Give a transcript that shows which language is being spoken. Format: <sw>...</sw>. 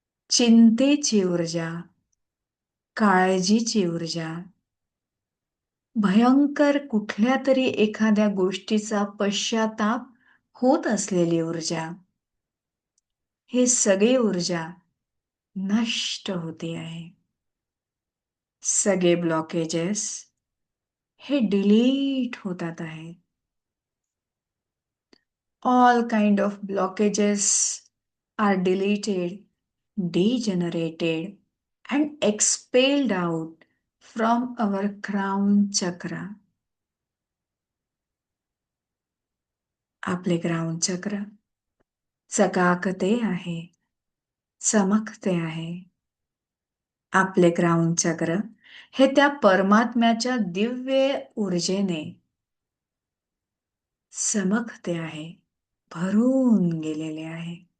<mr>चिंतेची ऊर्जा, काळजीची ऊर्जा, भयंकर कुठल्या तरी एखाद्या गोष्टीचा पश्चाताप होत असलेली ऊर्जा, हे सगळी ऊर्जा नष्ट होते आहे. सगळे ब्लॉकेजेस हे डिलीट होतात आहेत.</mr> <en>All kind of blockages are deleted, degenerated, and expelled out from our crown chakra.</en> <mr>आपले ग्राउंड चक्र चकाकते आहे, चमकते आहे. आपले ग्राउंड चक्र हे त्या परमात्म्याच्या दिव्य ऊर्जेने चमकते आहे, भरून गेलेले आहे.</mr>